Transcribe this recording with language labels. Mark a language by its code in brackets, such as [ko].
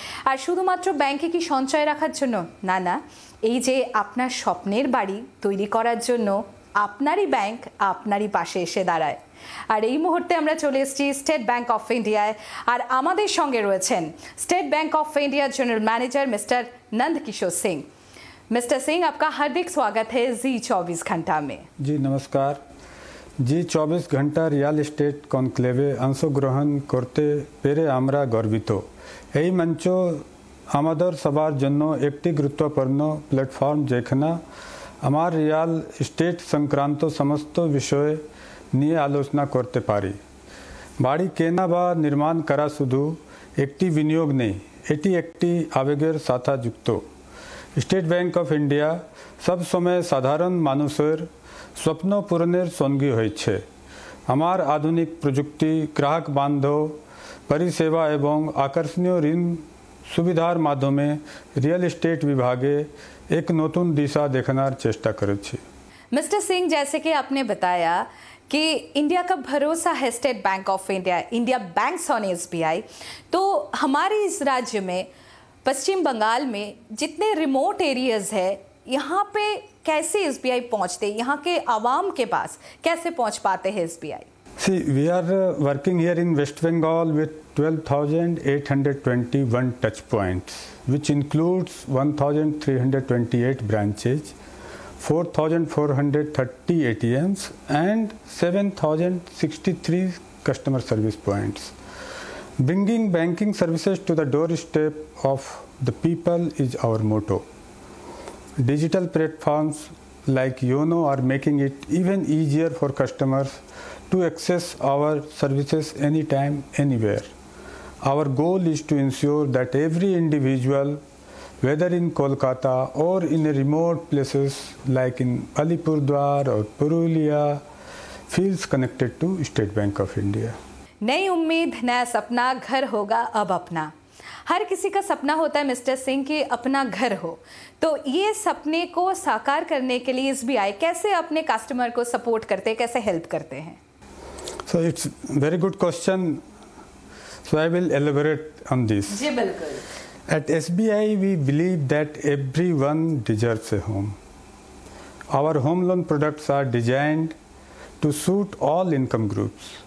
[bn] আর শুধুমাত্র ব্যাংকে কি সঞ্চয় রাখার জন্য না, না, এই যে আপনার স্বপ্নের বাড়ি তৈরি করার জন্য আপনারই ব্যাংক আপনারই পাশে এসে দাঁড়ায়। আর এই মুহূর্তে আমরা চলে এসেছি স্টেট ব্যাংক অফ ইন্ডিয়ায়, আর আমাদের সঙ্গে রয়েছেন state bank of India general manager mister Nandkishore Singh. [hi] Mister Singh, आपका हार्दिक स्वागत है জি 24 ঘন্টা में। जी नमस्कार। [bn] জি 24 ঘন্টা রিয়াল এস্টেট কনক্লেভে অংশগ্রহণ করতে পেরে আমরা গর্বিত। এই মঞ্চ আমাদের সবার জন্য একটি গুরুত্বপূর্ণ প্ল্যাটফর্ম, যেখানে আমার রিয়াল এস্টেট সংক্রান্ত সমস্ত বিষয় নিয়ে আলোচনা করতে পারি। বাড়ি কেনা বা নির্মাণ করা শুধু একটি বিনিয়োগ নেই, এটি একটি আবেগের সাথে যুক্ত। স্টেট ব্যাংক অফ ইন্ডিয়া সবসময় সাধারণ মানুষের স্বপ্ন পূরণের সঙ্গী হয়েছে। আমার আধুনিক প্রযুক্তি, গ্রাহক বান্ধব পরিষেবা এবং আকর্ষণীয় ঋণ সুবিধার মাধ্যমে রিয়েল এস্টেট বিভাগে এক নতুন দিশা দেখানোর চেষ্টা করেছি। [hi] मिस्टर सिंह, जैसे कि आपने बताया कि इंडिया का भरोसा है state bank of India, India banks on SBI, तो हमारे इस राज्य में पश्चिम बंगाल में जितने रिमोट एरियाज है, यहाँ पे कैसे एसबीआई पहुँचते, यहाँ के आवाम के पास कैसे पहुँच पाते हैं SBI? [en] See, we are working here in West Bengal with 12,821 touch points, which includes 1,328 branches, 4,430 ATMs and 7,063 customer service points. Bringing banking services to the doorstep of the people is our motto. Digital platforms like YONO are making it even easier for customers to access our services anytime, anywhere. Our goal is to ensure that every individual, whether in Kolkata or in remote places like in Alipurdwar or Purulia, feels connected to State Bank of India. [hi] नई उम्मीद, नया सपना, घर होगा अब अपना। हर किसी का सपना होता है मिस्टर सिंह कि अपना घर हो, तो ये सपने को साकार करने के लिए एसबीआई कैसे अपने कस्टमर को सपोर्ट करते हैं, कैसे हेल्प करते हैं? [en] So it's very good question. So I will elaborate on this. [hi] जी बिल्कुल। [en] At SBI, we believe that everyone deserves a home. Our home loan products are designed to suit all income groups.